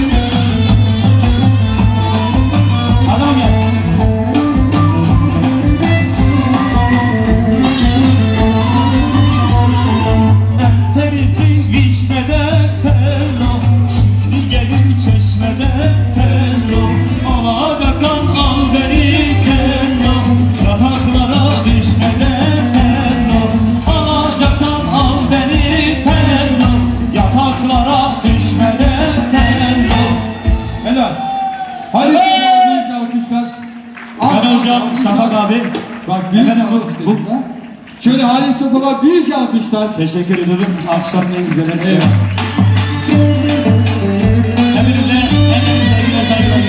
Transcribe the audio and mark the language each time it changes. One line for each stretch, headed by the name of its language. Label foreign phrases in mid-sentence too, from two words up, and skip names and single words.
Turkish: Adam gel. Enterisi vişneden tello, şimdi gelir çeşmeden tello. Alagakan al beni tello, yataklara düşmeden tello. Alagakan al beni tello, yataklara düşmeden tello. Helal. Hadi büyük alkışlar. Ben hocam Şafak abi. Bak büyük Efendim, alkışlar. Şöyle Halis Topal'a büyük alkışlar. Teşekkür ederim. Akşam en güzel. Evet. Hepinize sevgiler, saygılar.